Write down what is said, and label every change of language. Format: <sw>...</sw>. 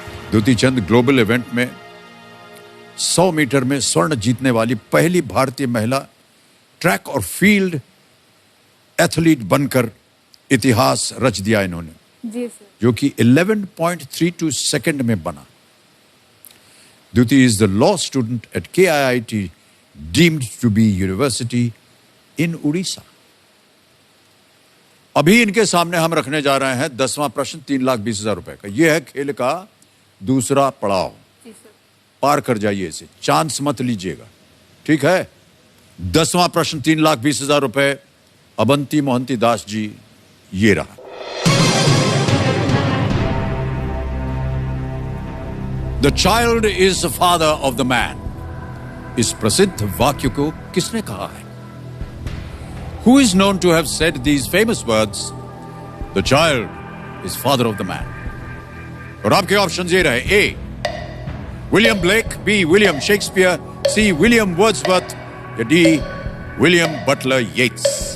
<hi>द्युति चंद global event में 100 metre में स्वर्ण जीतने वाली पहली भारतीय महिला ट्रैक और फील्ड एथलीट बनकर इतिहास रच दिया इन्होंने, जी सर। जो कि 11.32 सेकंड में बना।</hi> <en>Dutee is the law student at KIIT, deemed to be university in Odisha.</en> <hi>अभी इनके सामने हम रखने जा रहे हैं 10वां प्रश्न 3,20,000 रुपए का। यह है खेल का दूसरा पड़ाव। जी सर। पार कर जाइए इसे, चांस मत लीजिएगा, ठीक है। 10वां प्रश्न 3,20,000 रुपए। अवंती मोहंती दास जी, ये रहा।</hi> <en>The child is the father of the man.</en> <hi>इस प्रसिद्ध वाक्य को किसने कहा है?</hi> <en>Who is known to have said these famous words? The child is father of the man.</en> <hi>और आपके ऑप्शन ये रहे। A William Blake, B William Shakespeare, C William Wordsworth, या डी विलियम बटलर येट्स।</hi>